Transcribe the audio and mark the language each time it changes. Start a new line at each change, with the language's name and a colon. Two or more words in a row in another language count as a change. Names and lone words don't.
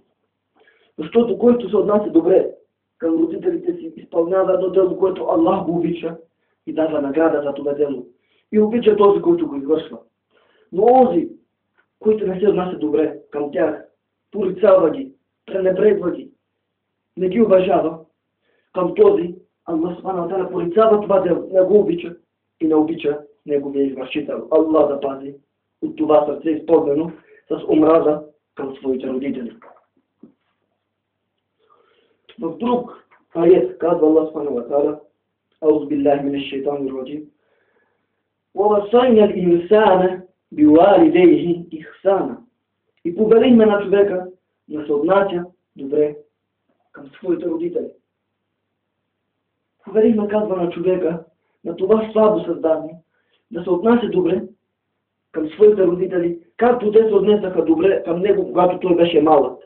Bulgarian: Защото който се отнася добре към родителите си, изпълнява едно дело, което Аллах го обича и дава награда за това дело. И обича този, който го извършва. Но онзи, който не се отнася добре към тях, порицава ги, пренебрегва ги, не ги уважава, към този
Arabic: الله سبحانه وتعالى
Bulgarian: порицава това дело, не го обича и не обича неговия извършител. Allah да пази от това сърце изпълнено с омраза към своите родители. В друг аят казва
Arabic: الله سبحانه وتعالى: أعوذ بالله من الشيطان الرجيم ووصينا الإنسان بوالديه إحسانا.
Bulgarian: И повелихме на човека да се отнася добре към своите родители. Повелихме, казва, на човека, на това слабо създание, да се отнася добре към своите родители, както те се отнесаха добре към него, когато той беше малък.